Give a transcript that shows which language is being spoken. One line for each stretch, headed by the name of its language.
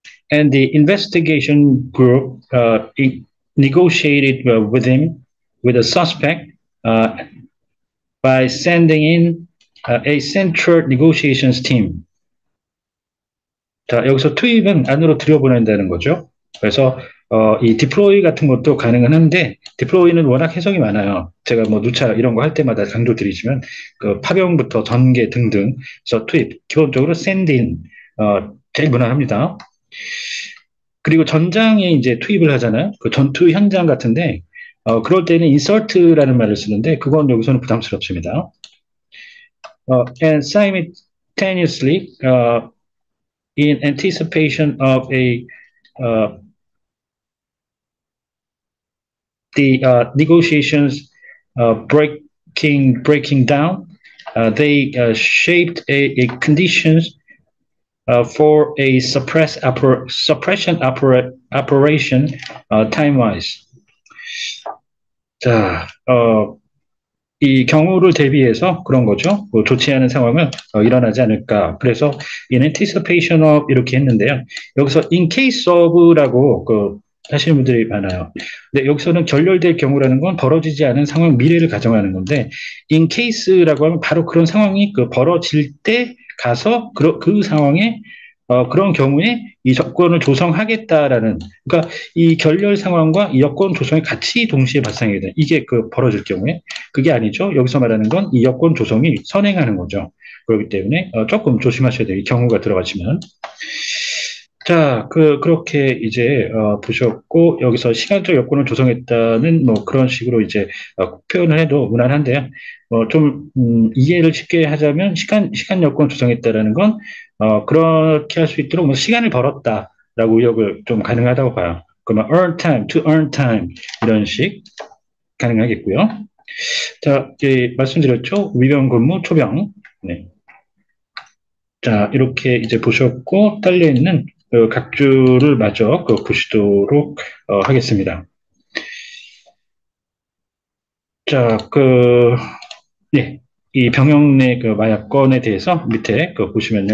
English: And the investigation group negotiated with him, with a suspect, by sending in a central negotiations team.
Korean: 자, 여기서 투입은 안으로 들여보낸다는 거죠. 그래서 이 디플로이 같은 것도 가능은 한데 디플로이는 워낙 해석이 많아요. 제가 뭐 누차 이런 거 할 때마다 강조드리지만 그 파병부터 전개 등등 그래서 투입 기본적으로 샌드인 제일 무난합니다. 그리고 전장에 이제 투입을 하잖아요. 그 전투 현장 같은데 그럴 때는 insert라는 말을 쓰는데 그건 여기서는 부담스럽습니다.
English: And simultaneously in anticipation of the negotiations breaking down, they shaped a conditions for a suppression operation time-wise.
Korean: 자, 이 경우를 대비해서 그런 거죠. 뭐 좋지 않은 상황은 일어나지 않을까. 그래서
English: in anticipation of
Korean: 이렇게 했는데요. 여기서
English: in case of
Korean: 라고 하시는 분들이 많아요. 근데 여기서는 결렬될 경우라는 건 벌어지지 않은 상황 미래를 가정하는 건데
English: in case
Korean: 라고 하면 바로 그런 상황이 벌어질 때 가서 그 상황에 그런 경우에 이 조건을 조성하겠다라는 그러니까 이 결렬 상황과 이 여건 조성이 같이 동시에 발생하게 돼. 이게 벌어질 경우에 그게 아니죠. 여기서 말하는 건 이 여건 조성이 선행하는 거죠. 그렇기 때문에 조금 조심하셔야 돼요. 이 경우가 들어가시면. 자, 그렇게 이제 보셨고 여기서 시간적 여건을 조성했다는 뭐 그런 식으로 이제 표현을 해도 무난한데요. 좀 이해를 쉽게 하자면 시간 여건 조성했다라는 건 그렇게 할 수 있도록 뭐 시간을 벌었다라고 의역을 좀 가능하다고 봐요. 그러면
English: earn time, to earn time
Korean: 이런 식 가능하겠고요. 자, 말씀드렸죠? 위변 근무 초병. 네. 자, 이렇게 이제 보셨고, 딸려있는 각주를 마저 보시도록 하겠습니다. 자, 예. 이 병역 내 마약건에 대해서 밑에 보시면요.